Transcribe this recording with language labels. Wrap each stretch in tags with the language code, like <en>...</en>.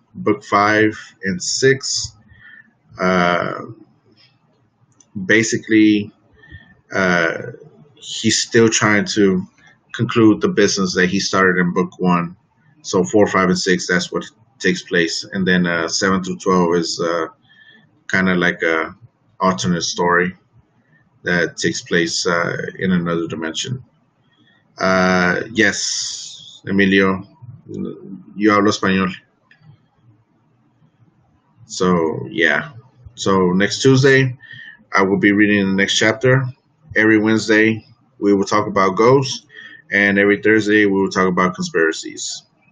<en>Book 5 and 6, basically, he's still trying to conclude the business that he started in book 1. So 4, 5, and 6, that's what takes place. And then 7 through 12 is kind of like a alternate story that takes place in another dimension.</en> <es>Yes, Emilio, yo hablo español.</es> <en>So, yeah. So next Tuesday, I will be reading the next chapter. Every Wednesday, we will talk about ghosts. And every Thursday, we will talk about conspiracies.</en>